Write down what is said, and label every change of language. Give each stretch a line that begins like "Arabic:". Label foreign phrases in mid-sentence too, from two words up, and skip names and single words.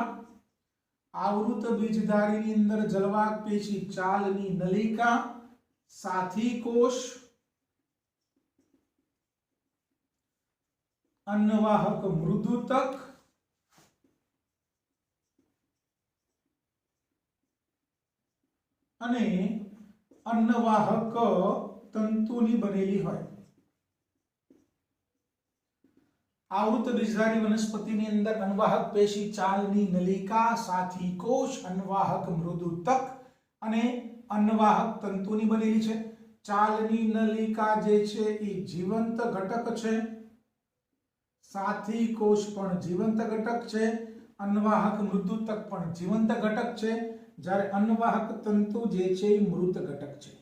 Gujarati: આવૃત બીજધારીની અંદર જલવાહક પેશી, ચાલની નલિકા, સાથી કોષ, અન્નવાહક મૃદુતક અને અન્નવાહક તંતુની બનેલી હોય. આવૃત બીજધારી વનસ્પતિની અંદર અનવાહક પેશી, ચાલની નલિકા, સાથી કોશ, અનવાહક મૃદુતક અને અન્નવાહક તંતુની બનેલી છે। ચાલની નલિકા જે છે એ જીવંત ઘટક છે, સાથી કોષ પણ જીવંત ઘટક છે, અન્નવાહક મૃદુતક પણ જીવંત ઘટક છે, જ્યારે અન્નવાહક તંતુ જે છે એ મૃત ઘટક છે।